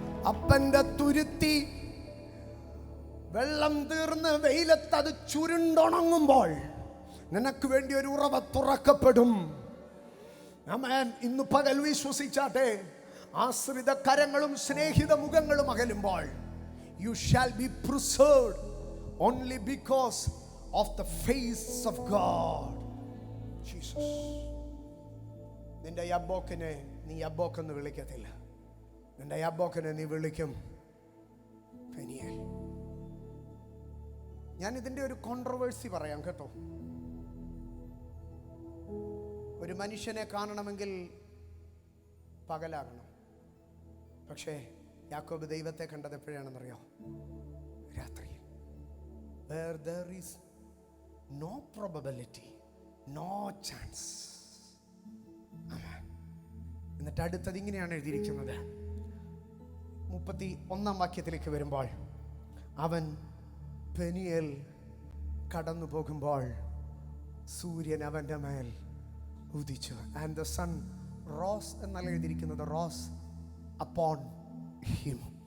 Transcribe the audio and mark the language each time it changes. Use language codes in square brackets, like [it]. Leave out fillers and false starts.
[ml] അപ്പന്റെ തുരുത്തി വെള്ളം തീർന്ന് വെയിലത്ത് അത് ചുരുണ്ടുണങ്ങുമ്പോൾ നിനക്ക് വേണ്ടി ഒരു ഉറവ തുറക്കപ്പെടും. ആമേൻ. ഇന്ന് പകൽ വിശ്വസിച്ചാട്ടെ, ആശ്രിത കരങ്ങളും സ്നേഹിത മുഖങ്ങളും അകലുമ്പോൾ [en] you shall be preserved only because of the face of God. Jesus. [ml] നിന്റെ യബ്ബോക്കിനെ നീ യബ്ബോക്ക് എന്ന് വിളിക്കത്തില്ല, നിന്റെ യബ്ബോക്കിനെ നീ വിളിക്കും പെനിയേൽ. ഞാൻ ഇതിൻ്റെ ഒരു കോൺട്രവേഴ്സി പറയാം കേട്ടോ. ഒരു മനുഷ്യനെ കാണണമെങ്കിൽ പകലാകണം. പക്ഷേ യാക്കോബ് ദൈവത്തെ കണ്ടത് എപ്പോഴാണെന്നറിയോ? രാത്രിയിൽ. [en] Where there is no probability, no chance. [ml] എന്നിട്ട് അടുത്തത് ഇങ്ങനെയാണ് എഴുതിയിരിക്കുന്നത്. 31 വാക്യത്തിലേക്ക് വരുമ്പോൾ, അവൻ പെനിയേൽ കടന്നു പോകുമ്പോൾ സൂര്യൻ അവൻ്റെ മേൽ ഉദിച്ചു. [en] and the sun rose [ml] എന്നല്ല എഴുതിയിരിക്കുന്നത്, [en] Rose upon him.